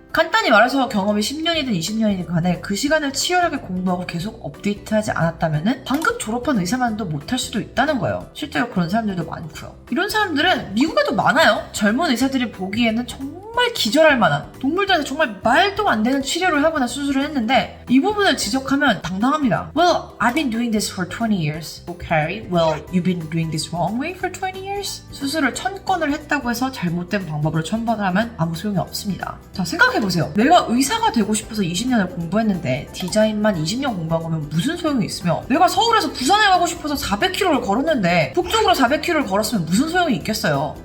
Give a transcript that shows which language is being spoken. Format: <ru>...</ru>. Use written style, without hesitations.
<ko>간단히 말해서 경험이 10년이든 20년이든 간에 그 시간을 치열하게 공부하고 계속 업데이트하지 않았다면 방금 졸업한 의사만도 못할 수도 있다는 거예요. 실제로 그런 사람들도 많고요. 이런 사람들은 미국에도 많아요. 젊은 의사들이 보기에는 정말 기절할 만한, 동물들한테 정말 말도 안 되는 치료를 하거나 수술을 했는데 이 부분을 지적하면 당당합니다.</ko> <en>Well, I've been doing this for 20 years. Okay, well, you've been doing this wrong way for 20 years?</en> <ko>수술을 1000건을 했다고 해서 잘못된 방법으로 처벌을 하면 아무 소용이 없습니다. 자, 생각해보세요. 내가 의사가 되고 싶어서 20년을 공부했는데 디자인만 20년 공부한 거면 무슨 소용이 있으며, 내가 서울에서 부산에 가고 싶어서 400km를 걸었는데 북쪽으로 400km를 걸었으면 무슨 소용이 있겠어요.</ko>